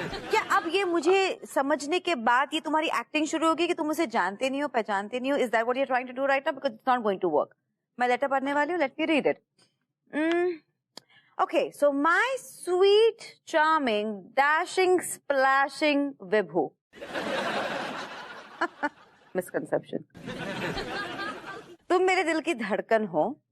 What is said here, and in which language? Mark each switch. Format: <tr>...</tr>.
<hi>क्या अब ये मुझे समझने के बाद ये तुम्हारी एक्टिंग शुरू होगी कि तुम उसे जानते नहीं हो, पहचानते नहीं हो?</hi> <en>Is that what you're trying to do right now? Because it's not going to work।</en> <hi>मैं लेटर पढ़ने वाली हूँ,</hi> <en>let me read it। Okay, so my sweet, charming, dashing, splashing Vibhu।</en> <hi>Misconception। तुम मेरे दिल की धड़कन हो।</hi>